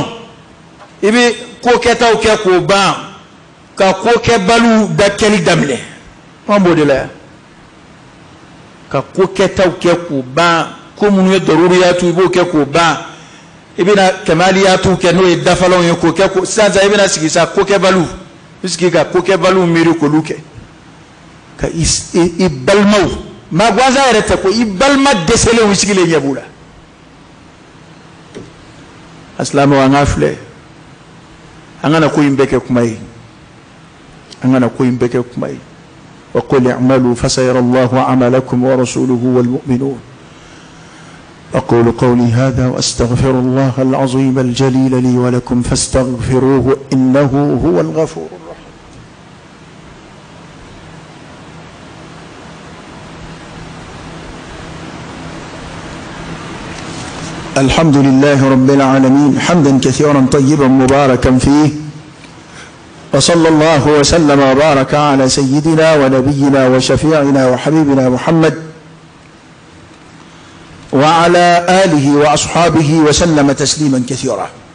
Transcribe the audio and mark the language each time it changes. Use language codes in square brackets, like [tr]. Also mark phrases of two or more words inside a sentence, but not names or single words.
[bm] i bɛ ko kɛtaw kɛ k'o ban ka ko kɛbaliw da kɛli daminɛ an b'o de la yan ka ko kɛtaw kɛ k'o ban ko minnu ye daruriyatu i b'o kɛ k'o ban i bɛna kamaliyatu kɛ n'o ye dafalanw ye k'o kɛ sisan i bɛna sigi sa ko kɛbaliw i bɛ sigi ka ko kɛbaliw miiri k'olu kɛ ka i balimaw maa gansan yɛrɛ tɛ ko i balima dɛsɛlenw sigilen ɲɛ b'u la a silamɛw an k'a filɛ an kana ko in bɛɛ kɛ kuma ye an kana ko in bɛɛ kɛ kuma ye [ar] وقل اعملوا فسيرى الله عملكم ورسوله والمؤمنون أقول قولي هذا وأستغفر الله العظيم الجليل لي ولكم فاستغفروه إنه هو الغفور الرحيم الحمد لله رب العالمين حمدا كثيرا طيبا مباركا فيه وصلى الله وسلم وبارك على سيدنا ونبينا وشفيعنا وحبيبنا محمد وعلى آله وأصحابه وسلم تسليما كثيرا